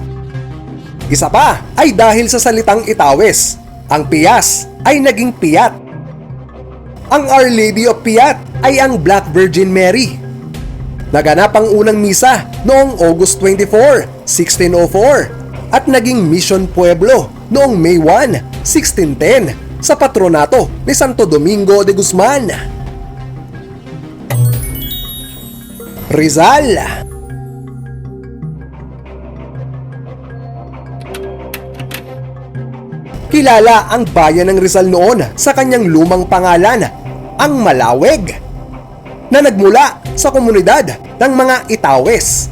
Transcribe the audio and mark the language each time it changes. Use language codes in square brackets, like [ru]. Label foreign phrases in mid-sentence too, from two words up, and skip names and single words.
[tl] Isa pa ay dahil sa salitang Itawes, ang Pias ay naging Piat. Ang Our Lady of Piat ay ang Black Virgin Mary. Naganap ang unang misa noong August 24, 1604 at naging Mission Pueblo noong May 1, 1610 sa patronato ni Santo Domingo de Guzman. Rizal. Kilala ang bayan ng Rizal noon sa kanyang lumang pangalan, ang Malaweg, na nagmula sa komunidad ng mga Itawes.